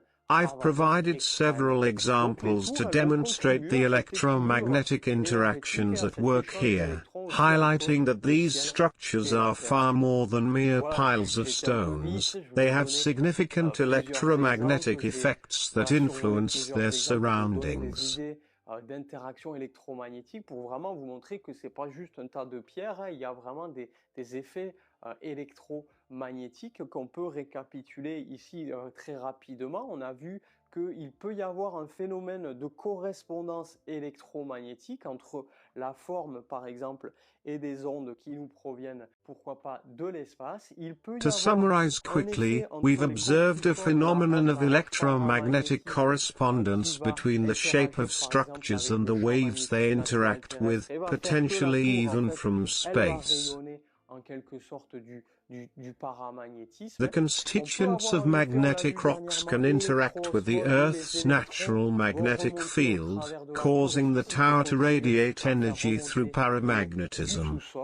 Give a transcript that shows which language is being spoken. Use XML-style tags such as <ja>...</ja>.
<en>I've provided several examples to demonstrate the electromagnetic interactions at work here, highlighting that these structures are far more than mere piles of stones. They have significant electromagnetic effects that influence their surroundings.</en> <fr>D'interaction électromagnétique pour vraiment vous montrer que c'est pas juste un tas de pierres, il y a vraiment des effets électromagnétiques qu'on peut récapituler ici très rapidement. On a vu qu'il peut y avoir un phénomène de correspondance électromagnétique entre la forme, par exemple, et des ondes qui nous proviennent, pourquoi pas, de l'espace.</fr> <en>To summarize quickly, we've observed a phenomenon of electromagnetic correspondence between the shape of structures and the waves they interact with, potentially even from space.</en> <fr>quelque sorte du paramagnétisme.</fr> <en>The constituents of magnetic rocks can interact with the Earth's natural magnetic field, causing the tower to radiate energy through paramagnetism.</en>